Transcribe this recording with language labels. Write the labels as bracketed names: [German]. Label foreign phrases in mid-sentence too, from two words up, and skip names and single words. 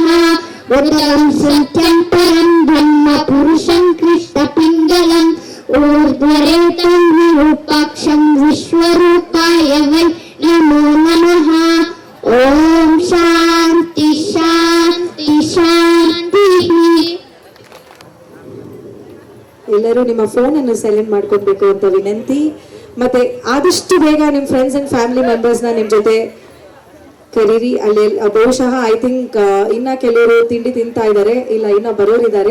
[Sanskrit] ಉದರಂ ಸತ್ಯಂ ಪರಂ ಬ್ರಹ್ಮ ಪುರುಷಂ ಕೃಷ್ಣಪಿಂಗಲಂ ಊರ್ಧ್ವರೇತಂ ವಿರೂಪಾಕ್ಷಂ ವಿಶ್ವರೂಪಾಯ ವೈ ನಮೋ ನಮಃ. ಓಂ ಶಾಂತಿ ಶಾಂತಿ ಶಾಂತಿ. [Kannada] ಎಲ್ಲರೂ ನಿಮ್ಮ ಫೋನ್ ಅನ್ನು ಸೈಲೆಂಟ್ ಮಾಡ್ಕೊಳ್ಬೇಕು ಅಂತ ವಿನಂತಿ. ಮತ್ತೆ ಆದಷ್ಟು ಬೇಗ ನಿಮ್ಮ [English] friends and family members [Kannada] ನ ನಿಮ್ ಜೊತೆ ಕರೀರಿ. ಅಲ್ಲಿ ಬಹುಶಃ [English] I think [Kannada] ಇನ್ನ ಕೆಲವರು ತಿಂಡಿ ತಿಂತಾ ಇದ್ದಾರೆ, ಇಲ್ಲ ಇನ್ನ ಬರೋರಿದ್ದಾರೆ.